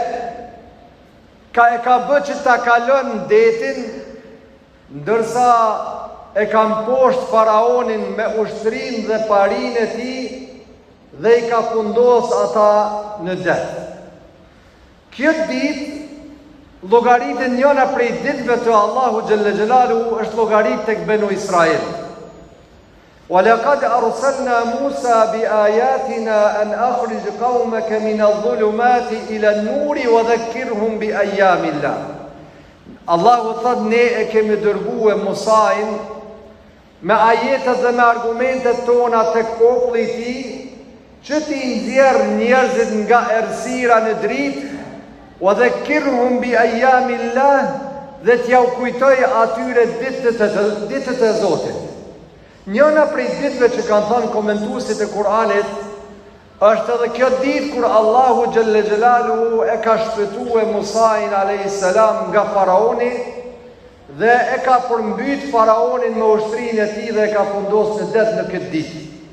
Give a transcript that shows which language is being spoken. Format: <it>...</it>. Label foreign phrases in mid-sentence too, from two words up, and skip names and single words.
<sq>ka bë që ta kalon detin, ndërsa e ka mposht faraonin me ushtrinë dhe parinë e tij dhe i ka fundos ata në det. Kjo ditë llogaritet njëra prej ditëve të Allahu</sq> <ar>جل جلاله,</ar> <sq>është llogarit tek Benu Israil.</sq> <ar>وَلَقَدْ أَرْسَلْنَا مُوسَى بِآيَاتِنَا أَنْ أَخْرِجْ قَوْمَكَ مِنَ الظُّلُمَاتِ إِلَى النُّورِ وَذَكِّرْهُمْ بِأَيَّامِ اللَّهِ.</ar> <sq>Allahu thot, ne e kemi dërguar Musa'in me ajetet dhe me argumentet tona tek populli i tij, që t'i nxjerr njerëzit nga errësira në dritë,</sq> <ar>وَذَكِّرْهُمْ بِأَيَّامِ اللَّهِ,</ar> <sq>dhe t'ja u kujtoj atyre ditët e Zotit. Njëna prej ditëve që kanë thënë komentuesit e Kur'anit është edhe kjo ditë kur Allahu</sq> <ar>جل جلاله</ar> <sq>e ka shpëtuar Musa'in</sq> <ar>عليه السلام</ar> <sq>nga faraoni dhe e ka përmbyt faraonin me ushtrinë e tij dhe e ka fundosur në det në këtë ditë.</sq>